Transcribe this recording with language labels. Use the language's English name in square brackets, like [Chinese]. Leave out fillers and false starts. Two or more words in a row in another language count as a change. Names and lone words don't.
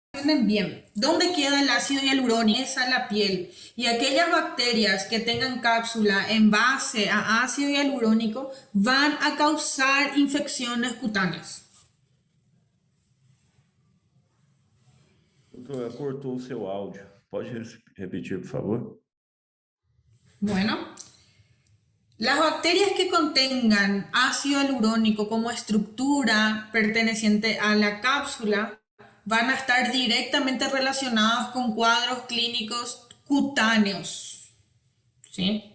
[Spanish] resumen bien. ¿Dónde queda el ácido hialurónico? Esa es la piel. Y aquellas bacterias que tengan cápsula en base a ácido hialurónico van a causar infecciones cutáneas. [Portuguese] Doutora, cortou o seu áudio. Pode repetir, por favor? [Spanish] Bueno, las bacterias que contengan ácido hialurónico como estructura perteneciente a la cápsula van a estar directamente relacionadas con cuadros clínicos cutáneos, ¿sí?